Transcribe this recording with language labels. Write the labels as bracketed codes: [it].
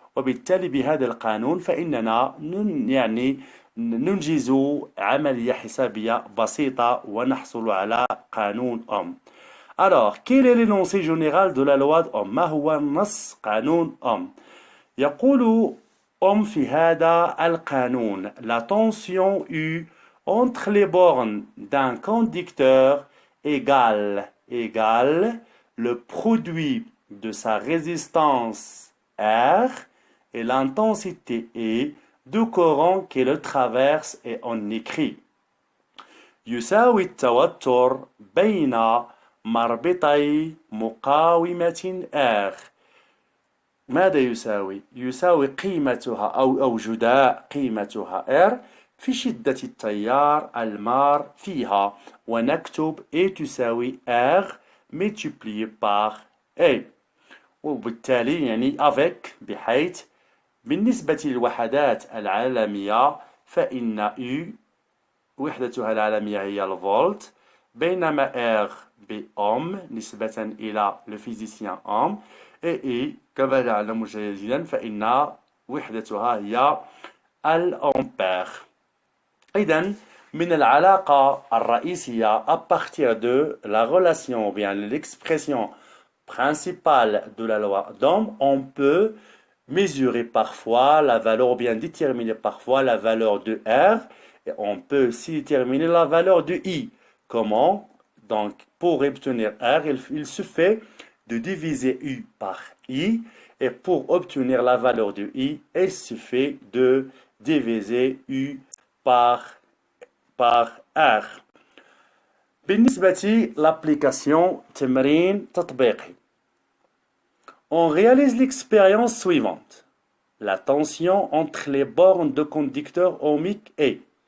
[ar] وبالتالي بهذا القانون فإننا ننجز عملية حسابية بسيطة ونحصل على قانون أوم. [fr] Alors, quel est l'énoncé général de la loi d'Ohm؟ [ar] ما هو نص قانون أوم؟ يقول أوم في هذا القانون: [fr] La tension U entre les bornes d'un conducteur égale le produit de sa résistance R et l'intensité E du courant qui le traverse. Et on écrit: [ar] يساوي التوتر بين مربطي مقاومة R. ماذا يساوي؟ يساوي قيمتها أو جداء قيمتها R في شدة التيار المار فيها، ونكتب E تساوي R [fr] multiplié par E. [ar] وبالتالي [fr] avec [ar] بحيث بالنسبة للوحدات العالمية فإن U وحدتها العالمية هي الفولت، بينما R بأوم نسبة إلى الفيزيسيان أوم، E كما نعلم جيدا فإن وحدتها هي الأمبير. إذن من العلاقة الرئيسية [fr] à partir de la relation ou bien l'expression principale de la loi d'Ohm, on peut mesurer parfois la valeur ou bien déterminer parfois la valeur de R, et on peut aussi déterminer la valeur de I. Comment? Donc pour obtenir R, il suffit de diviser U par I, et pour obtenir la valeur de I, il suffit de diviser U par R. [ar] بالنسبة [fr] l'application [ar] تمرين تطبيقي. [fr] On réalise l'expérience suivante. La tension entre les bornes de conducteurs ohmiques est.